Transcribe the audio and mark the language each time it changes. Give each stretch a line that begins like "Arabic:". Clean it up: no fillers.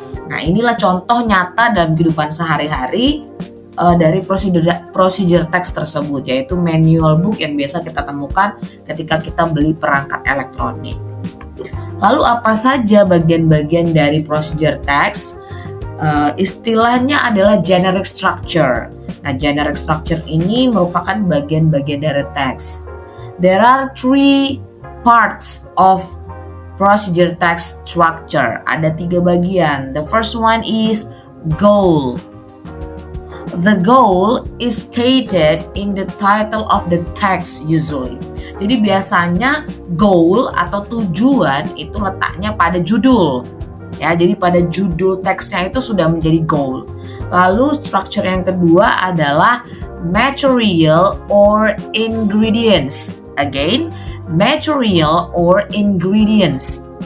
Indonesian: Nah, inilah contoh nyata dalam kehidupan sehari-hari dari procedure text tersebut, yaitu manual book yang biasa kita temukan ketika kita beli perangkat elektronik. Lalu apa saja bagian-bagian dari procedure text? Istilahnya adalah generic structure. Nah, generic structure ini merupakan bagian-bagian dari teks.
English: There are three parts of procedure text structure.
Indonesian: Ada 3 bagian.
English: The first one is goal. The goal is stated in the title of the text usually.
Indonesian: Jadi biasanya goal atau tujuan itu letaknya pada judul. Ya, jadi pada judul teksnya itu sudah menjadi goal. Lalu structure yang kedua adalah
English: material or ingredients. Again, material or ingredients.